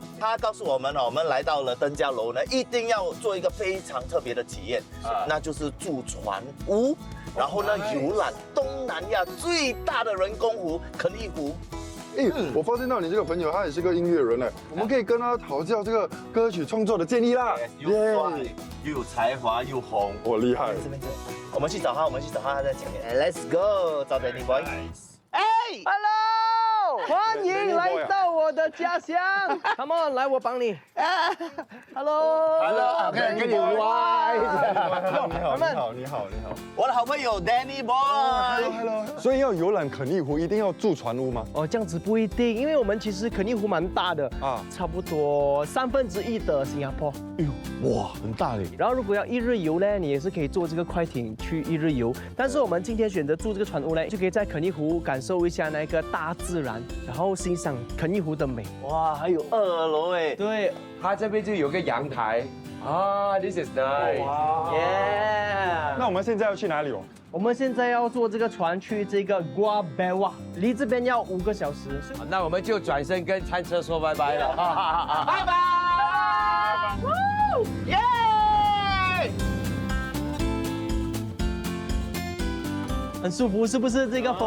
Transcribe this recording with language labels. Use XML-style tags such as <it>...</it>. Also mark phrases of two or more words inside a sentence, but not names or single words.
<zh>他告诉我们呢，我们来到了登嘉楼呢，一定要做一个非常特别的体验，那就是住船屋，然后呢游览东南亚最大的人工湖肯尼湖。哎，我发现到你这个朋友，他也是个音乐人哎，我们可以跟他讨教这个歌曲创作的建议啦。又帅又有才华又红，我厉害。这边，我们去找他，他在前面。</zh> <en>Let's go，</en> <zh>找 Danny Boy。哎 Hello， 欢迎来到我的家乡。</zh> <en>Come on，</en> <zh>来我帮你。Hello，跟你玩。你好。我的好朋友 Danny Boy。所以要游览肯尼湖，一定要住船屋吗？哦，这样子不一定，因为我们其实肯尼湖蛮大的啊，差不多1/3的新加坡。哎呦，哇，很大嘞。然后如果要一日游呢，你也是可以坐这个快艇去一日游。但是我们今天选择住这个船屋呢，就可以在肯尼湖感受一下那个大自然，然后欣赏肯尼湖的美。哇，还有2楼哎。对，它这边就有个阳台啊 ，</zh> <en>This is nice。</en> <zh>耶！那我们现在要去哪里哦？我们现在要坐这个船去这个 Gua Bewa， 离这边要5个小时。好那我们就转身跟餐车说拜拜了，拜拜。耶！很舒服，是不是这个风？</zh>